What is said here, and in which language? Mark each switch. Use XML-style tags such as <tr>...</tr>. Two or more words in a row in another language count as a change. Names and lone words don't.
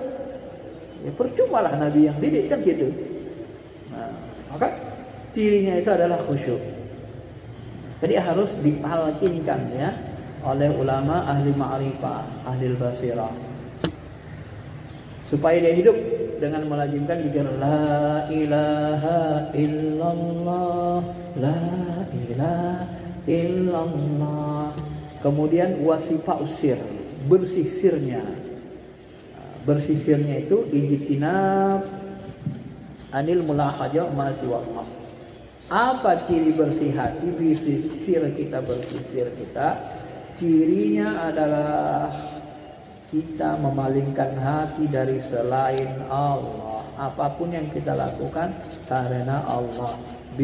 <id>Ya percuma lah Nabi yang didik kan gitu. Nah, maka cirinya itu adalah khusyuk. Jadi harus ditalkinkan ya oleh ulama</id> <ar>أهل المعرفة أهل البصيرة,</ar> <id>supaya dia hidup dengan melazimkan zikir</id> <ar>لا إله إلا الله لا إله إلا الله.</ar> <id>Kemudian wasifah usir, bersih sirnya. Bersih sirnya itu</id> <ar>اجتناب عن الملاحظة ما سوى الله.</ar> <id>Apa ciri bersih hati, bersih sir kita, bersih sir kita? Cirinya adalah kita memalingkan hati dari selain Allah. Apapun yang kita lakukan karena Allah.</id>